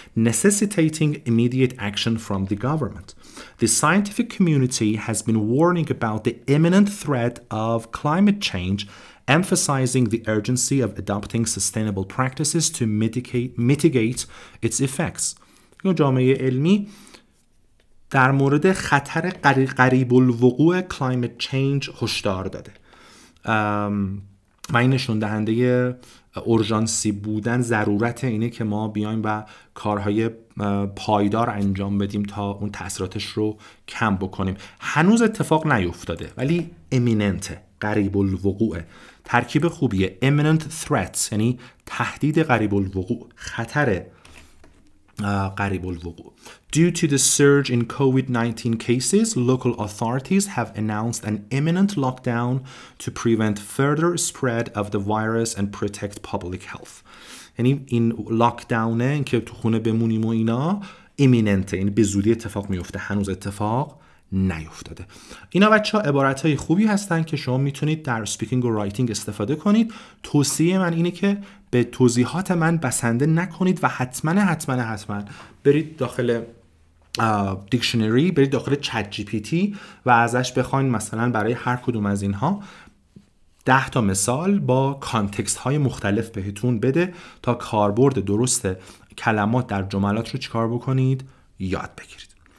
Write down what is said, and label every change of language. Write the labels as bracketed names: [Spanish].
[English] necessitating immediate action from the government. The scientific community has been warning about the imminent threat of climate change, emphasizing the urgency of adopting sustainable practices to mitigate its effects. [Persian] جامعه علمی در مورد خطر قریب الوقوع climate change هشدار داده. و این نشون دهنده اورژانسی بودن ضرورت اینه که ما بیایم و کارهای پایدار انجام بدیم تا اون تاثیراتش رو کم بکنیم. هنوز اتفاق نیفتاده ولی imminent، قریب الوقوع، ترکیب خوبیه. imminent threat یعنی تهدید قریب الوقوع، خطر قریب الوقوع. [English] Due to the surge in COVID-19 cases, local authorities have announced an imminent lockdown to prevent further spread of the virus and protect public health. [Persian] یعنی این لاکداونه، این که تو خونه بمونیم و اینا imminent، یعنی به زودی اتفاق میفته، هنوز اتفاق نیفتاده. اینا بچه‌ها عبارت‌های خوبی هستن که شما میتونید در اسپیکینگ و رایتینگ استفاده کنید. توصیه من اینه که به توضیحات من بسنده نکنید و حتما برید داخل دیکشنری، برید داخل چت جی پی تی و ازش بخواید مثلا برای هر کدوم از اینها 10 تا مثال با کانتکست های مختلف بهتون بده تا کاربرد درست کلمات در جملات رو چیکار بکنید؟ یاد بگیرید.